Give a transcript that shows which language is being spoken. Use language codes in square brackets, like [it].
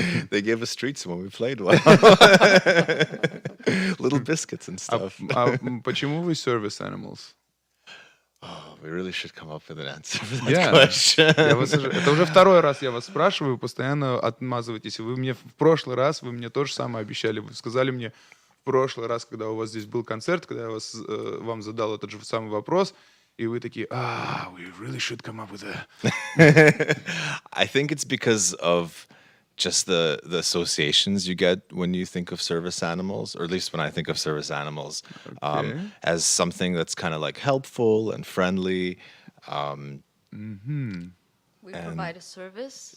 [en] They gave us treats when we played well. Little biscuits and stuff. [ru] Почему вы Service Animals? [en] Oh, we really should come up with an answer for that Yeah. question. [ru] Это уже второй раз я вас спрашиваю, вы постоянно отмазываетесь. Вы мне в прошлый раз, вы мне то же самое обещали. Вы сказали мне в прошлый раз, когда у вас здесь был концерт, когда я вам задал этот же самый вопрос, и вы такие, [en] we really should come up with a... I think it's because of just the associations you get when you think of service animals, or at least when I think of service animals, as something that's kind of like helpful and friendly. We provide a service,